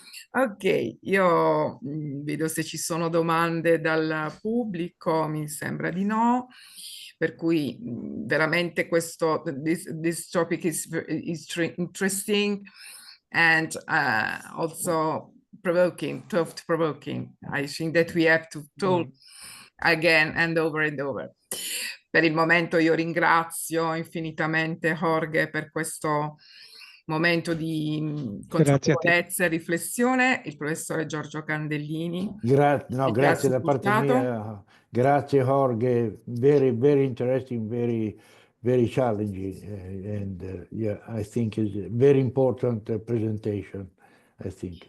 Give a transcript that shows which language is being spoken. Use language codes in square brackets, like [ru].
[it] Ok, io vedo se ci sono domande dal pubblico, mi sembra di no, per cui veramente [en] this topic is interesting, and also thought-provoking. I think that we have to talk again and over and over. [it] Per il momento io ringrazio infinitamente Jorge per questo momento di consapevolezza e riflessione, il professore Giorgio Candellini. Grazie da parte mia, grazie Jorge, [en] very interesting, very challenging, and yeah, I think it's a very important presentation, I think.